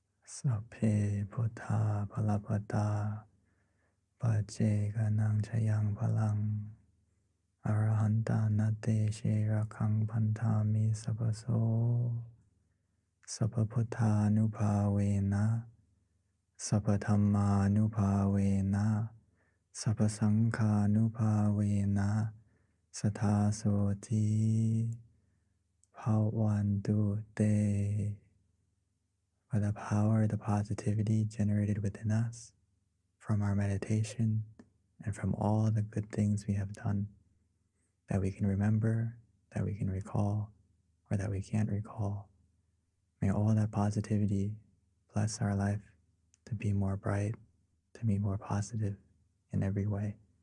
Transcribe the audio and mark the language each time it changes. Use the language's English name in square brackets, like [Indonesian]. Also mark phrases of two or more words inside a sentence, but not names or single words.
[Pali] Sapphe Buddha Palapada Pache Ganang Chayang Palang Arahanta Nate Sherakang Pantami Sabaso Sabaputta Nupavena Sabadhamma Nupavena Sabasangha Nupavena Sathasoti Bhavantu Te. [English] By the power of the positivity generated within us from our meditation and from all the good things we have done that we can remember, that we can recall, or that we can't recall. May all that positivity bless our life to be more bright, to be more positive in every way.